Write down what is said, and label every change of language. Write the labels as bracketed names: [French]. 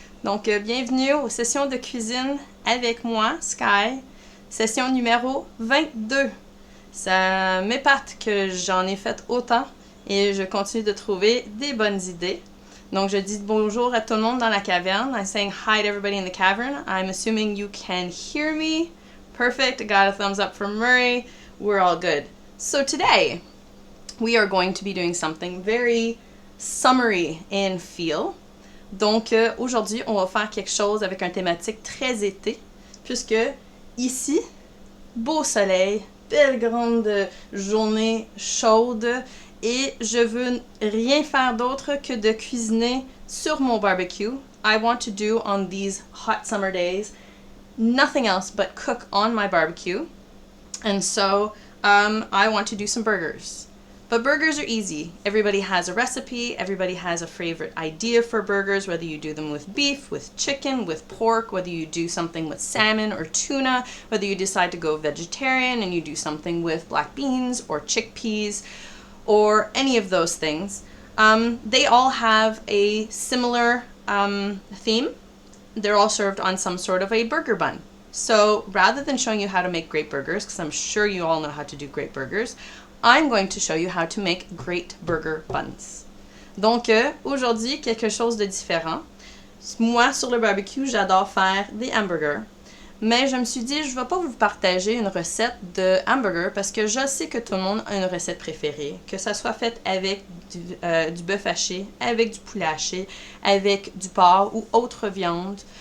[French] Donc, bienvenue aux sessions de cuisine avec moi, Sky, session numéro 22. Ça m'épate que j'en ai fait autant et je continue de trouver des bonnes idées. Donc, je dis bonjour à tout le monde dans la caverne. [English] I'm saying hi to everybody in the cavern. I'm assuming you can hear me. Perfect. I got a thumbs up from Murray. We're all good. So today, we are going to be doing something very summery in feel. [French] Donc, aujourd'hui, on va faire quelque chose avec un thématique très été, puisque ici, beau soleil, belle grande journée chaude, et je veux rien faire d'autre que de cuisiner sur mon barbecue. [English] I want to do on these hot summer days nothing else but cook on my barbecue. And so I want to do some burgers. But burgers are easy. Everybody has a recipe. Everybody has a favorite idea for burgers, whether you do them with beef, with chicken, with pork, whether you do something with salmon or tuna, whether you decide to go vegetarian and you do something with black beans or chickpeas or any of those things. They all have a similar theme. They're all served on some sort of a burger bun. So rather than showing you how to make great burgers, because I'm sure you all know how to do great burgers, I'm going to show you how to make great burger buns. [French] Donc aujourd'hui, quelque chose de différent. Moi, sur le barbecue, j'adore faire des hamburgers. Mais je me suis dit, je ne vais pas vous partager une recette de hamburger parce que je sais que tout le monde a une recette préférée. Que ça soit fait avec du bœuf haché, avec du poulet haché, avec du porc ou autre viande.